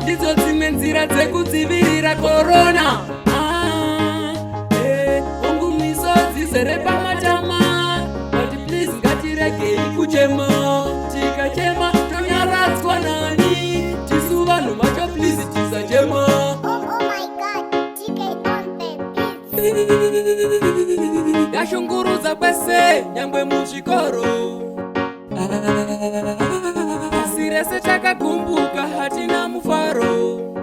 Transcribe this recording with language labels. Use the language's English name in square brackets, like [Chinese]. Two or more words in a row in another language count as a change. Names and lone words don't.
[Shona] Ndidzo dzimwe nzira dzekudzivirira corona. Ah, eh, hongu miso dzizere pamatama. But please, ngatiregei kuchema. Tikachema, tonyaradzwa nani? Tisu vanhu macho, please, tisachema. [English] Oh, oh my God, T K on the beat. [Shona] Ndashungurudza kwese, nyangwe muchikoro. Pasi rese takakumbuka, hatina mufaro.